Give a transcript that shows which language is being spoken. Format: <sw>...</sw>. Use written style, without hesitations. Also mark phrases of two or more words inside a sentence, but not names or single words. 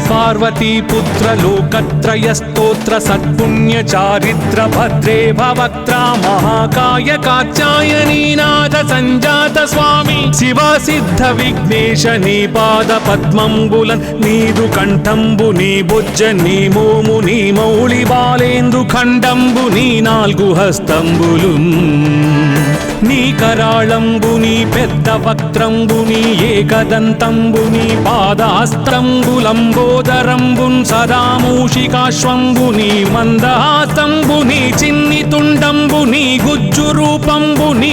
<te>పార్వతీపుత్ర లోకత్రయస్తోత్ర సత్పుణ్యచారిత్ర భద్రే భవక్త్రా మహాకాయ కాత్యాయనీనాథ సంజాత స్వామీ శివా సిద్ధ విఘ్నేశ నీ పాద పద్మంబులన్ నీదు కంఠంబు నీ బుజ్జ నీ మోము నీ మౌళి బాలేందు ఖండంబు నీ నాల్గు హస్తంబులున్ నీ కరాళంబుని పెద్ద వక్త్రంబుని ఏకదంతంబుని పాదహస్తంబులంబోదరంబున్ సదామూషికాశ్వంబుని మందహాసంబుని చిన్ని తుండంబుని గుజ్జు రూపంబుని</te>